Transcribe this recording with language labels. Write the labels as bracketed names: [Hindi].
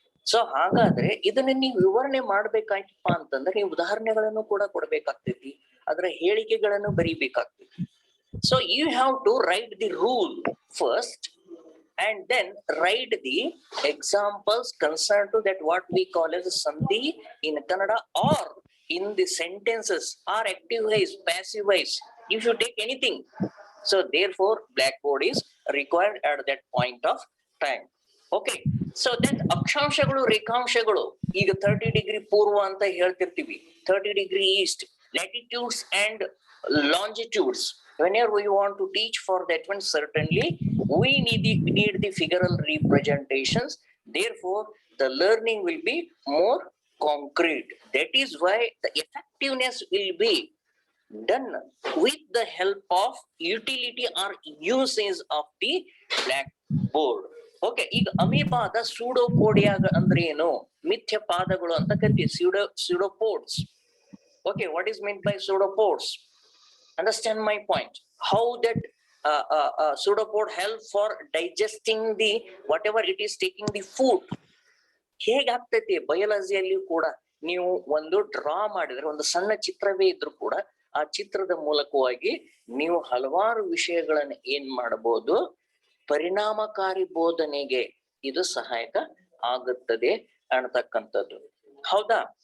[Kannada] So ಹಾಗಾದ್ರೆ ಇದನ್ನ ನೀವು ವಿವರಣೆ ಮಾಡ್ಬೇಕಾಯ್ತಪ್ಪ ಅಂತಂದ್ರೆ ನೀವು ಉದಾಹರಣೆಗಳನ್ನು ಕೂಡ ಕೊಡ್ಬೇಕಾಗ್ತೈತಿ, ಅದರ ಹೇಳಿಕೆಗಳನ್ನು ಬರೀಬೇಕಾಗ್ತೈತಿ. [English] So you have to write the rule first and then write the examples concerned to that what we call as sandhi in Kannada, or in the sentences, or active wise, passive wise, if you take anything. So therefore blackboard is required at that point of time. Okay, so then [Kannada] ಅಕ್ಷಾಂಶಗಳು ರೇಖಾಂಶಗಳು, ಈಗ 30 degree ಪೂರ್ವ ಅಂತ ಹೇಳ್ತಿರ್ತೀವಿ, [English] 30 degree east, latitudes and longitudes. Whenever we want to teach for that one, certainly we need the figural representations. Therefore the learning will be more concrete. That is why the effectiveness will be done with the help of utility or usage of the blackboard. [Kannada] Okay, ಈಗ ಅಮೀಬಾದ ಸೂಡೋಪೋಡಿಯಾ ಅಂದ್ರೆ ಏನು, ಮಿಥ್ಯ ಪಾದಗಳು ಅಂತ ಕರಿತೀವಿ, pseudopods. [English] Okay, what is meant by pseudopods? Understand my point. How that pseudopod help for digesting the whatever it is taking the food. [Kannada] ಹೇಗಾಗ್ತೈತಿ ಬಯಾಲಜಿಯಲ್ಲಿ ಕೂಡ ನೀವು ಒಂದು ಡ್ರಾ ಮಾಡಿದ್ರೆ, ಒಂದು ಸಣ್ಣ ಚಿತ್ರವೇ ಇದ್ರು ಕೂಡ ಆ ಚಿತ್ರದ ಮೂಲಕವಾಗಿ ನೀವು ಹಲವಾರು ವಿಷಯಗಳನ್ನ ಏನ್ ಮಾಡಬಹುದು, ಪರಿಣಾಮಕಾರಿ ಬೋಧನೆಗೆ ಇದು ಸಹಾಯಕ ಆಗುತ್ತದೆ ಅನ್ನತಕ್ಕಂಥದ್ದು. ಹೌದಾ?